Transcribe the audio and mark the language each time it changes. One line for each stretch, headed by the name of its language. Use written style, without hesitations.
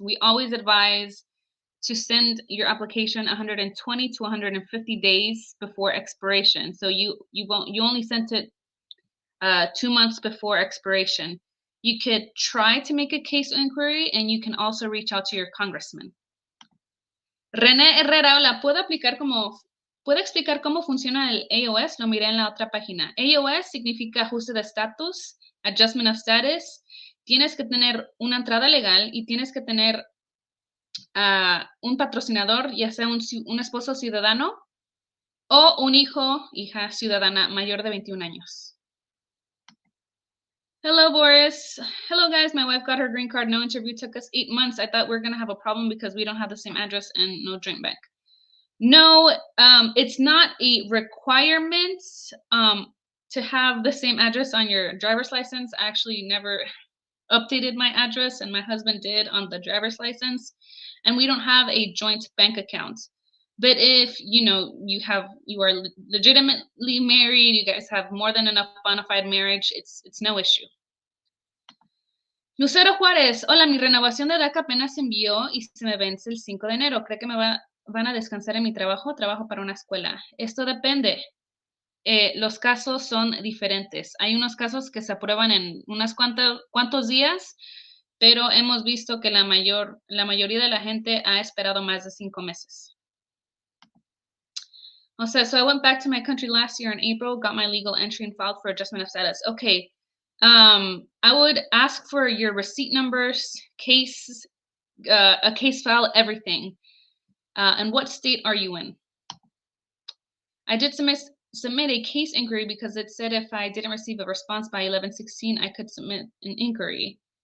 English: We always advise to send your application 120 to 150 days before expiration. So you only sent it 2 months before expiration. You could try to make a case inquiry and you can also reach out to your congressman.
Spanish: René Herrera, hola, ¿puedo explicar cómo funciona el AOS? Lo miré en la otra página. AOS significa ajuste de estatus,
English: adjustment of status.
Spanish: Tienes que tener una entrada legal y tienes que tener un patrocinador, ya sea un esposo ciudadano o un hija ciudadana mayor de 21 años.
English: Hello, Boris. Hello, guys. My wife got her green card. No interview. Took us 8 months. I thought we were going to have a problem because we don't have the same address and no joint bank. No, it's not a requirement to have the same address on your driver's license. I actually never updated my address, and my husband did on the driver's license. And we don't have a joint bank account. But if you are legitimately married, you guys have more than enough bona fide marriage, it's no issue.
Spanish: Lucero Juárez, hola, mi renovación de DACA apenas se envió y se me vence el 5 de enero. ¿Cree que van a descansar en mi trabajo? Trabajo para una escuela. Esto depende. Los casos son diferentes. Hay unos casos que se aprueban en unos cuantos días, pero hemos visto que la mayoría de la gente ha esperado más de 5 meses.
English: So I went back to my country last year in April, got my legal entry and filed for adjustment of status. Okay. I would ask for your receipt numbers, a case file, everything. And what state are you in? I did submit a case inquiry because it said if I didn't receive a response by 11/16, I could submit an inquiry.